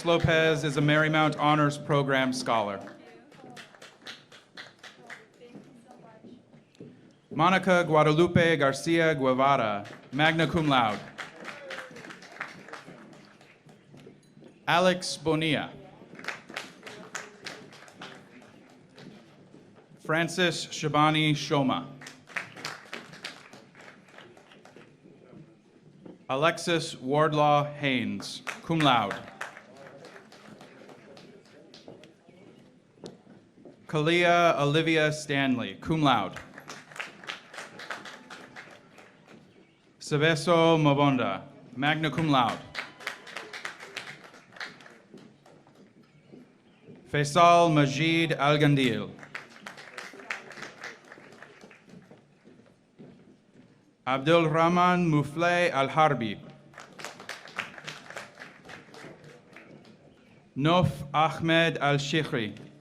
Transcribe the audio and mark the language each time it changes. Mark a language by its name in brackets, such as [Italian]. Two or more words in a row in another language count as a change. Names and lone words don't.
[English] Lopez is a Marymount Honors Program scholar. Monica Guadalupe Garcia Guevara, [Latin] magna cum laude. [English] Alex Bonilla. Francis Shabani Shoma. Alexis Wardlaw Haynes, [Latin] cum laude. [English] Kalia Olivia Stanley, [Latin] cum laude. [English] Seveso Mabonda, [Latin] magna cum laude. [English] Faisal Majid Al-Gandil. Abdul Rahman Mufleh Al-Harbi. Nof Ahmed Al-Shikhri.